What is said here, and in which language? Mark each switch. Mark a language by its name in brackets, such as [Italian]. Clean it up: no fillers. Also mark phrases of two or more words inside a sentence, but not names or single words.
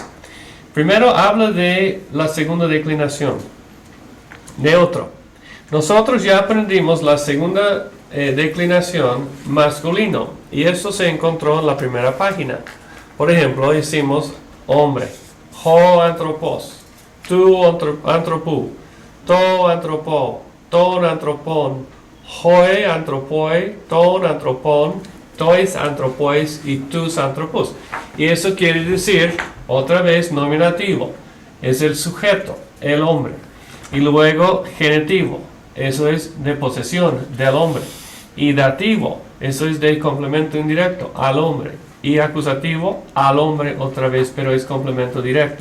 [Spanish] Primero habla de la segunda declinación. Neutro. Nosotros ya aprendimos la segunda declinación masculino. Y eso se encontró en la primera página. Por ejemplo, decimos hombre. [Greek] Ὁ ἄνθρωπος. Τοῦ ἀνθρώπου. Τῷ ἀνθρώπῳ. Τὸν ἄνθρωπον. Οἱ ἄνθρωποι. Τῶν ἀνθρώπων. Τοῖς ἀνθρώποις y τοὺς ἀνθρώπους. [Spanish] Y eso quiere decir, otra vez, nominativo. Es el sujeto, el hombre. Y luego, genitivo. Eso es de posesión, del hombre. Y dativo. Eso es de complemento indirecto, al hombre. Y acusativo, al hombre otra vez, pero es complemento directo.